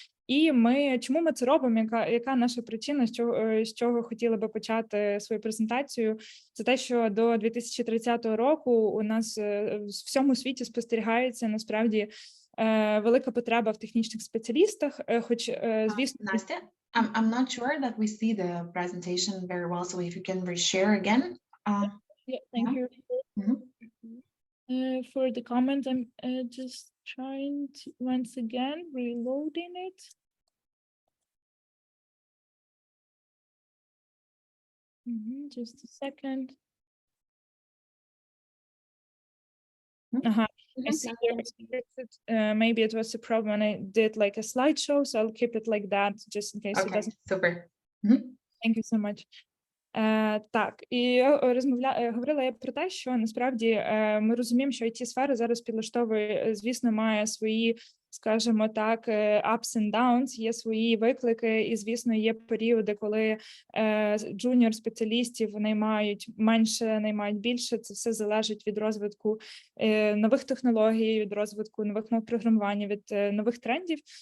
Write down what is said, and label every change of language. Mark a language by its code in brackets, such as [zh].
[uk] І чому ми це робимо, яка наша причина, з чого хотіли би почати свою презентацію, це те, що до 2030 року у нас в всьому світі спостерігається насправді велика потреба в технічних спеціалістах, хоч, звісно... [en] Настя, I'm not sure that we see the presentation very well, so if you can reshare again. Yeah, thank you. For the comment, I'm just trying to, once again, reloading it. Just a second. I see maybe it was a problem when I did like a slideshow, so I'll keep it like that just in case it doesn't. Super. Thank you so much. [uk] Так, і говорила я про те, що насправді ми розуміємо, що IT-сфера зараз підлаштовує, звісно, має свої, скажімо так, [en] ups and downs, [uk] є свої виклики, і, звісно, є періоди, коли джуніор-спеціалістів наймають менше, наймають більше, це все залежить від розвитку нових технологій, від розвитку нових мов програмування, від нових трендів.